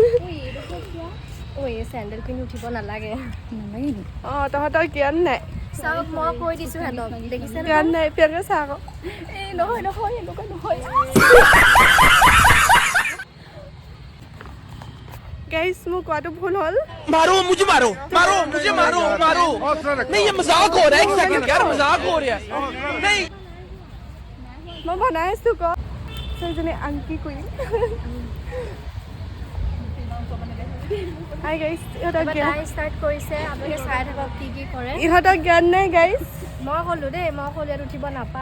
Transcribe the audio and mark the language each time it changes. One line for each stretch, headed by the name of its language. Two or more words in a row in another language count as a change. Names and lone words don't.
Assamese: ঐ চেণ্ডেল পিন্ধি উঠিব নালাগে। অঁ তহঁতৰ জ্ঞান নাই। চাওক মই কৈ দিছোঁ সিহঁতক, দেখিছে জ্ঞান নাই পেৰে চা আকৌ। এই নহয় এনেকুৱা নহয়। গাইস মোৰ কোৱাটো ভুল হ'ল।
Hindi: मारो मुझे मारो नहीं ये मजाक हो रहा है एक सेकंड यार मजाक हो रहा है नहीं
Assamese: মই বনাই আছোঁ ক সেইজনী আংকি কুইন।
English: hi guys,
Assamese: ইহঁতৰ জ্ঞান ষ্টাৰ্ট কৰিছে, আপোনালোকে চাই থাকক কি কি কৰে। ইহঁতৰ জ্ঞান নাই গাইস। মই ক'লোঁ দেই, মই ক'লোঁ ইয়াত উঠিব নাপায়।